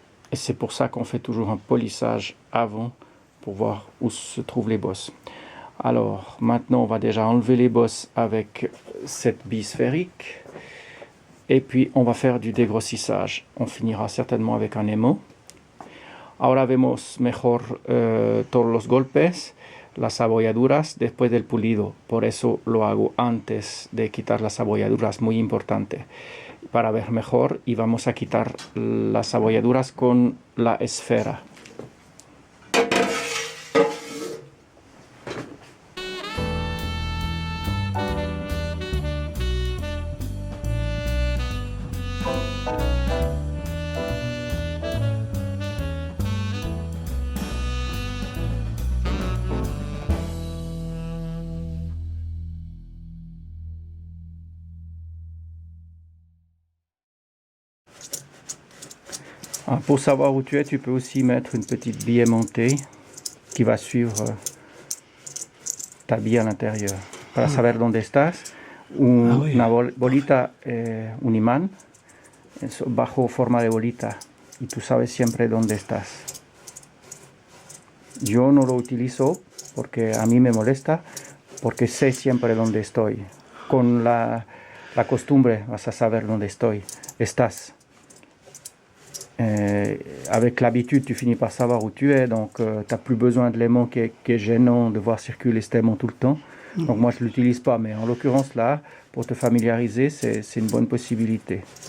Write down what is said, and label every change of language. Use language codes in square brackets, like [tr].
[fr] Et c'est pour ça qu'on fait toujours un polissage avant pour voir où se trouvent les bosses. Alors maintenant, on va déjà enlever les bosses avec cette bille sphérique. Et puis, on va faire du dégrossissage. On finira certainement avec un émau. [es] Ahora vemos mejor todos los golpes, las abolladuras después del pulido. Por eso lo hago antes de quitar las abolladuras, muy importante. Para ver mejor, y vamos a quitar las abolladuras con la esfera. [fr] Pour savoir où tu es, tu peux aussi mettre une petite bille aimantée qui va suivre ta bille à l'intérieur. [es] Para saber dónde estás, una bolita, un imán bajo forma de bolita, y tú sabes siempre dónde estás. Yo no lo utilizo porque a mí me molesta, porque sé siempre dónde estoy. Con la costumbre vas a saber dónde estás. [fr] Avec l'habitude, tu finis par savoir où tu es, donc tu n'as plus besoin de l'aimant qui est gênant de voir circuler cet aimant tout le temps. Donc moi je ne l'utilise pas, mais en l'occurrence là, pour te familiariser, c'est une bonne possibilité.